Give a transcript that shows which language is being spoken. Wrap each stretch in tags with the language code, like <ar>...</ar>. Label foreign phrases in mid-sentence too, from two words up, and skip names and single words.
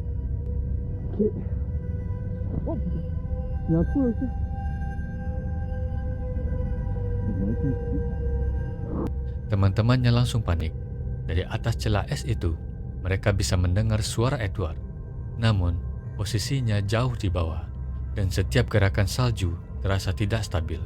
<fr>Ok. Oh putain. Il y a un trou là aussi.</fr> <id>Teman-temannya langsung panik. Dari atas celah es itu, mereka bisa mendengar suara Edward. Namun, posisinya jauh di bawah, dan setiap gerakan salju terasa tidak stabil.</id>